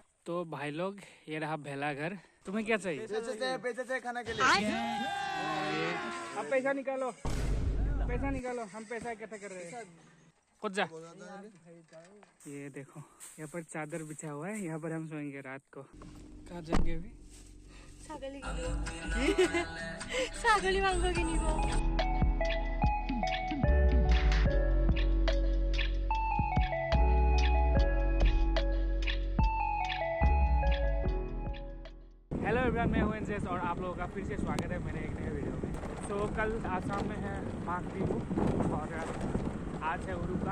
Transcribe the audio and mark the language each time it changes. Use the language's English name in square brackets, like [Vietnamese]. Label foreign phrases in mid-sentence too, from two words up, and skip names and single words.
[Hindi] तो भाई लोग ये रहा भेला घर। तुम्हें क्या चाहिए? बेचते खाना के लिए। अब पैसा निकालो, पैसा निकालो, हम पैसा इकट्ठा कर रहे हैं। खुद जा। ये देखो यहाँ पर चादर बिछा हुआ है, यहाँ पर हम सोएंगे रात को। कहाँ जाएंगे अभी? [Assamese] ছাগলী মাংস কিনিব। [English] hello everyone, [Hindi] मैं हूं एनसेस और आप लोगों का फिर से स्वागत है मेरे एक नए वीडियो में। तो कल आसाम में है माघ बिहू और आज है उरुका।